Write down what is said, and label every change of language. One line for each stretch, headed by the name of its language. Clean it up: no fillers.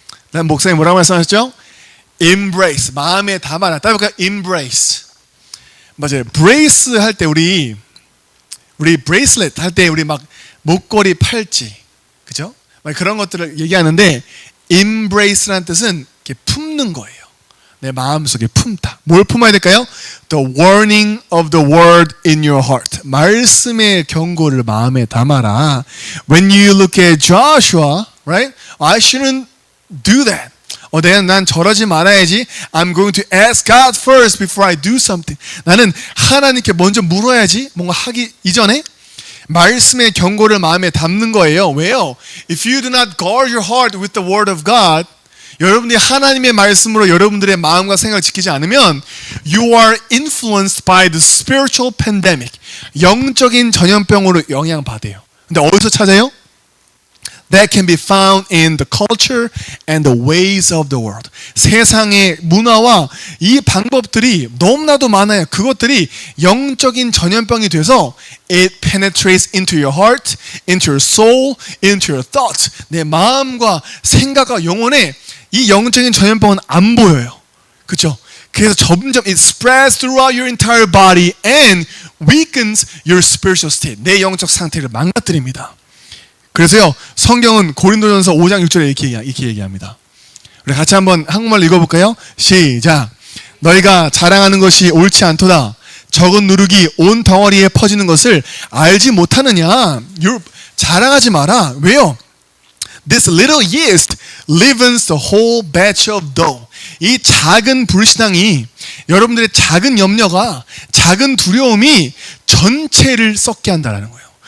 Korean: 다음 목사님 뭐라고 말씀하셨죠? Embrace, 마음에 담아라. 따라 볼까요? Embrace. 맞아요. brace 할 때 우리 bracelet 할 때 우리 막 목걸이, 팔찌, 그죠? 막 그런 것들을 얘기하는데 embrace라는 뜻은 이렇게 품는 거예요. 내 마음속에 품다. 뭘 품어야 될까요?
English: The warning of the word in your heart.
Korean: 말씀의 경고를 마음에 담아라.
English: When you look at Joshua, right? I shouldn't do that.
Korean: 난 저러지 말아야지.
English: I'm going to ask God first before I do something.
Korean: 나는 하나님께 먼저 물어야지. 뭔가 하기 이전에 말씀의 경고를 마음에 담는 거예요. 왜요?
English: If you do not guard your heart with the word of God,
Korean: 여러분들이 하나님의 말씀으로 여러분들의 마음과 생각을 지키지 않으면
English: you are influenced by the spiritual pandemic.
Korean: 영적인 전염병으로 영향받아요. 근데 어디서 찾아요?
English: That can be found in the culture and the ways of the world.
Korean: 세상의 문화와 이 방법들이 너무나도 많아요. 그것들이 영적인 전염병이 돼서
English: it penetrates into your heart, into your soul, into your thoughts.
Korean: 내 마음과 생각과 영혼에 이 영적인 전염병은 안 보여요. 그렇죠? 그래서 점점
English: it spreads throughout your entire body and weakens your spiritual state.
Korean: 내 영적 상태를 망가뜨립니다. 그래서요, 성경은 고린도전서 5장 6절에 이렇게 얘기합니다. 우리 같이 한번 한국말 읽어볼까요? 시작. 너희가 자랑하는 것이 옳지 않도다. 적은 누룩이 온 덩어리에 퍼지는 것을 알지 못하느냐. 자랑하지 마라. 왜요?
English: This little yeast leavens the whole batch of dough.
Korean: 이 작은 불신앙이, 여러분들의 작은 염려가, 작은 두려움이 전체를 썩게 한다는 거예요.